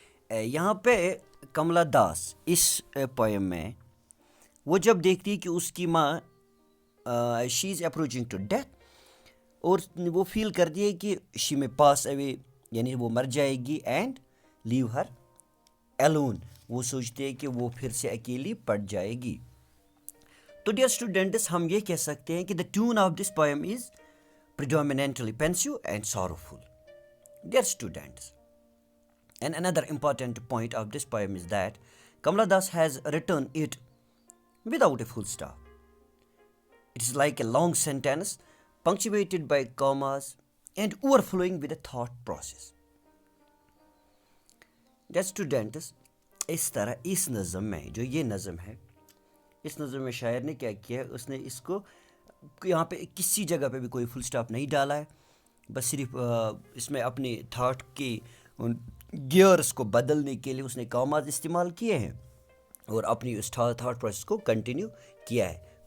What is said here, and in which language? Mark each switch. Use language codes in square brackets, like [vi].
[hi] यहाँ पे कमला दास इस पोएम में वो जब देखती है कि उसकी माँ [en] she is approaching to death, [hi] और वो फील करती है कि [en] she may pass away, [hi] यानी वो मर जाएगी, [en] and leave her alone, [hi] वो सोचते हैं कि वो फिर से अकेली पड़ जाएगी. [en] तो dear students, [hi] हम ये कह सकते हैं कि [en] The tune of this poem is predominantly pensive and sorrowful. Dear students, and another important point of this poem is that Kamala Das has written it without a full stop. It is like a long sentence punctuated by commas and overflowing with a thought process. Dear students, [hi] इस तरह इस नज़म में, जो ये नज़म है, इस नज़म में शायर ने क्या किया है, उसने इसको यहाँ पे किसी जगह पे भी कोई फुल स्टॉप नहीं डाला है, बस सिर्फ इसमें अपने थॉट के उन गियर्स को बदलने के लिए उसने कॉमास इस्तेमाल किए हैं और अपनी उस थॉट प्रोसेस को कंटिन्यू किया है.